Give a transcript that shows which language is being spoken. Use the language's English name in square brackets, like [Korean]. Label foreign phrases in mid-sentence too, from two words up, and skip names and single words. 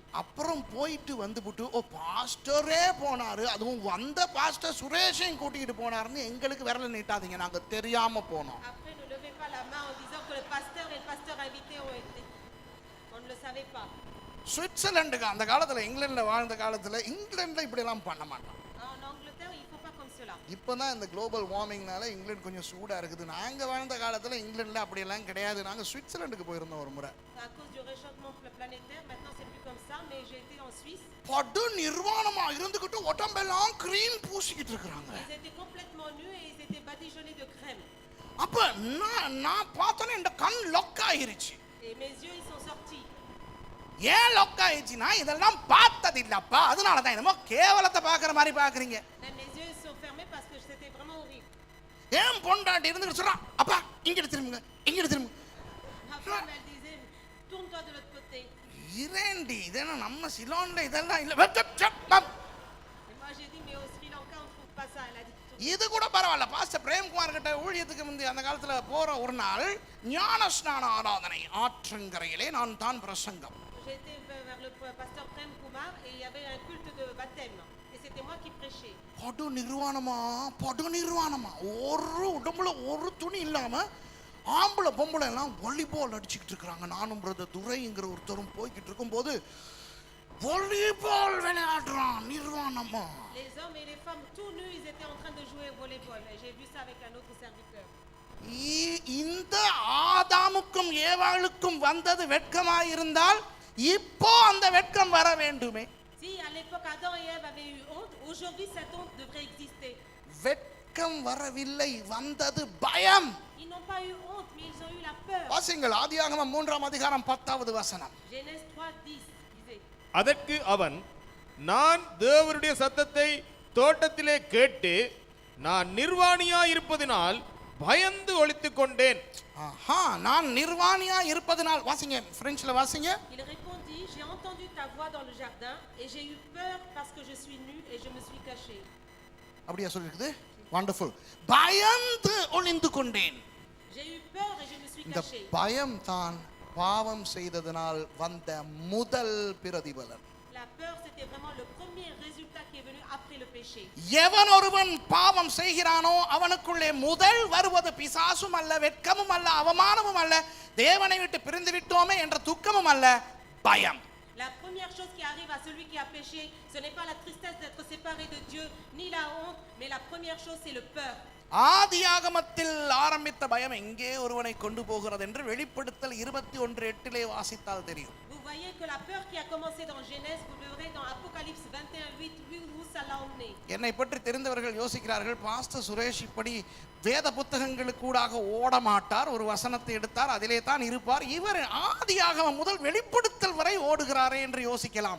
[Tamil] அப்புறம் போயிட்டு வந்துவிட்டு ஓ பாஸ்டரே போனாரு, அதுவும் வந்த பாஸ்டர் சுரேஷையும் கூட்டிகிட்டு போனாருன்னு எங்களுக்கு விரல நீட்டாதீங்க, நாங்க தெரியாம போனோம். [French] Après, ne levez pas la main en disant que le pasteur et le pasteur invité ont été. On ne le savait pas. [Tamil] சுவிட்சர்லாண்டுக்கு அந்த காலத்துல, இங்கிலாந்துல வாழ்ந்த காலத்துல இங்கிலாந்துல இப்படி எல்லாம் பண்ண மாட்டோம். [French] En Angleterre, il ne faut pas comme cela. [Tamil] இப்போதான் இந்த [English] global warming [Tamil] இங்கிலாந்து கொஞ்சம் சூடா இருக்குது. நாங்க வாழ்ந்த காலத்துல இங்கிலாந்துல அப்படி எல்லாம் கிடையாது. நாங்க சுவிட்சர்லாண்டுக்கு போயிருந்தோம் ஒரு முறை. [French] À cause du réchauffement planétaire, maintenant c'est plus comme ça, mais j'ai été en Suisse. [Tamil] படு நிர்வாணமா இருந்துகிட்டு உடம்பெல்லாம் கிரீம் பூசிக்கிட்டு இருக்காங்க. [French] Ils étaient complètement nus et ils étaient badigeonnés de crème. [Tamil] அப்ப நான் பார்த்தோன்னே இந்த கண் லொக் ஆயிருச்சு. [French] Et mes yeux, ils sont sortis. [Tamil] ஏன் லொக் ஆயிடுச்சுன்னா இதெல்லாம் பார்த்தது இல்லப்பா, அதனால தான் என்னமோ கேவலத்தை பார்க்குற மாதிரி பார்க்குறீங்க. [French] Mes yeux sont fermés parce que c'était vraiment horrible. [Tamil] ஏன் பொண்டாட்டி இருந்துட்டு சொல்றான், அப்பா இங்கிட்டு திரும்புங்க, இங்கிட்டு திரும்புங்க. [French] Ma femme, elle disait, tourne-toi de l'autre côté. [Tamil] இரேண்டி இதெல்லாம் நம்ம சிலோன்ல இதெல்லாம் இல்ல. [French] Et moi j'ai dit, mais au Sri Lanka, on ne trouve pas ça. Elle a dit, [Tamil] இது கூட பரவாயில்ல. பாஸ்டர் பிரேம்குமார் கிட்ட ஊழியத்துக்கு முந்தி அந்த காலத்துல போற ஒரு நாள் ஞான ஸ்நான ஆராதனை ஆற்றங்கரையிலே நான் தான் பிரசங்கம். [French] j'ai été vers le pasteur Prem Kumar et il y avait un culte de baptême. Et c'était moi qui prêchais. [Tamil] படு நிர்வாணமா ஒரு உடம்புல ஒரு துணி இல்லாம ஆம்பளை பொம்பளை எல்லாம் வாலிபால் அடிச்சுக்கிட்டு இருக்காங்க. நானும் பிரதர் துரைங்கிற ஒருத்தரும் போய்கிட்டு இருக்கும்போது வாலிபால் விளையாடுறான் நிர்வாணமா. [French] Les hommes et les femmes tout nus, ils étaient en train de jouer au volleyball. Et j'ai vu ça avec un autre serviteur. [Tamil] இந்த ஆதாமுக்கும் ஏவாளுக்கும் வந்தது வெட்கமாயிருந்தால் இப்போ அந்த வெட்கம் வர வேண்டுமே. [French] Si à l'époque Adam et Ève avaient eu honte, aujourd'hui cette honte devrait exister. [Tamil] வெட்கம் வரவில்லை, வந்தது பயம். [French] Ils n'ont pas eu honte, mais ils ont eu la peur. [Tamil] வாசிங்கள் ஆதியாகமம் 3ஆம் அதிகாரம் 10வது வசனம். [French] Genèse 3:10 disait. [Tamil] அதற்கு அவன், நான் தேவனுடைய சத்தத்தை தோட்டத்திலே கேட்டு நான் நிர்வாணியாயிருப்பதினால் பயந்து ஒளித்துக் கொண்டேன். ஆஹா, நான் நிர்வாணியா இருப்பதனால், வாசிங்க பிரெஞ்சுல வாசிங்க. [French] Il répondit, j'ai entendu ta voix dans le jardin et j'ai eu peur parce que je suis nu et je me suis caché. [Tamil] அப்படியா சொல்லிருக்குது? வண்டர்ஃபுல். பயந்து ஒளிந்து கொண்டேன். [French] J'ai eu peur et je me suis [Tamil] இந்த [French] caché. [Tamil] பயம் தான் பாவம் செய்ததனால் வந்த முதல் பிரதிபலன். [French] La peur, c'était vraiment le premier résultat qui est venu après le péché. [Tamil] எவன் ஒருவன் பாவம் செய்கிறானோ அவனுக்குள்ளே முதல் வருவது பிசாசும் அல்ல, வெட்கமும் அல்ல, அவமானமும் அல்ல, தேவனை விட்டு பிரிந்து விட்டோமே என்ற துக்கமும் அல்ல, பயம். [French] La première chose qui arrive à celui qui a péché, ce n'est pas la tristesse d'être séparé de Dieu, ni la honte, mais la première chose, c'est le peur. [Tamil] ஆதியாகமத்தில் ஆரம்பித்த பயம் எங்கே ஒருவனை கொண்டு போகிறது என்று வெளிப்படுத்தல் 21:8 வாசித்தால் தெரியும். [French] Vous voyez que la peur qui a commencé dans Genèse, vous le verrez dans Apocalypse 21:8, où ça l'a emmené. [Tamil] என்னை பற்றி தெரிந்தவர்கள் யோசிக்கிறார்கள், பாஸ்டர் சுரேஷ் இப்படி வேத புத்தகங்களுக்கு கூடாக ஓட மாட்டார், ஒரு வசனத்தை எடுத்தார் அதிலே தான் இருப்பார், இவர் ஆதியாகமம் முதல் வெளிப்படுத்தல் வரை ஓடுகிறாரே என்று யோசிக்கலாம்.